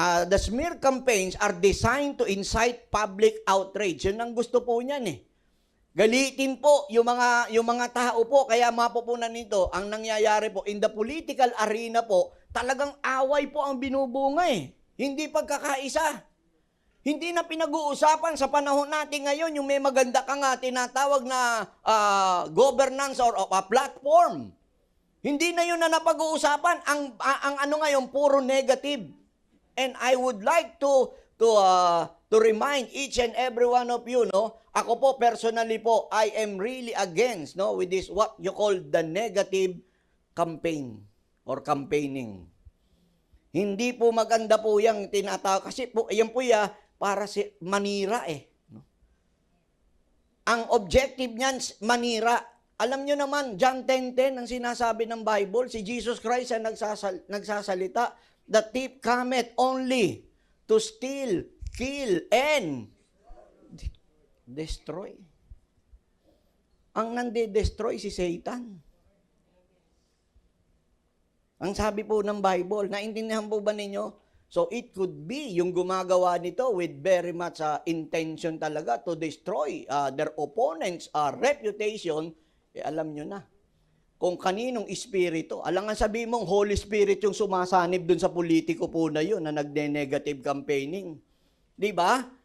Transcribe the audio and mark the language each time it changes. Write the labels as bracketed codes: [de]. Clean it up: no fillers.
[en] The smear campaigns are designed to incite public outrage. [tl] Yun ang gusto po niyan Galitin po yung mga tao po. Kaya mapupunan nito, ang nangyayari po, [en] in the political arena [tl] po, talagang away po ang binubunga Hindi pagkakaisa. Hindi na pinag-uusapan sa panahon natin ngayon, yung may maganda ka nga tinatawag na [en] governance or a platform. [tl] Hindi na yun na napag-uusapan. Ang ano ngayon, puro negative. [en] And I would like to remind each and every one of you, ako po personally po, I am really against, with this what you call the negative campaign or campaigning. [tl] Hindi po maganda po yung tinatawag kasi po yan po para manira Ang objective niyan, manira. Alam nyo naman, John 10:10 ang sinasabi ng Bible, si Jesus Christ ang nagsasalita, [en] the thief cometh only to steal, kill, and destroy. [tl] Ang nande-destroy si Satan. Ang sabi po ng Bible, naintindihan po ba ninyo? [en] So it could be [tl] yung gumagawa nito [en] with very much intention talaga to destroy their opponents' reputation, alam nyo na. [tl] Kung kaninong espiritu, alam nga sabi mong Holy Spirit yung sumasanib dun sa politiko po na yun na nagne-negative campaigning. Di ba?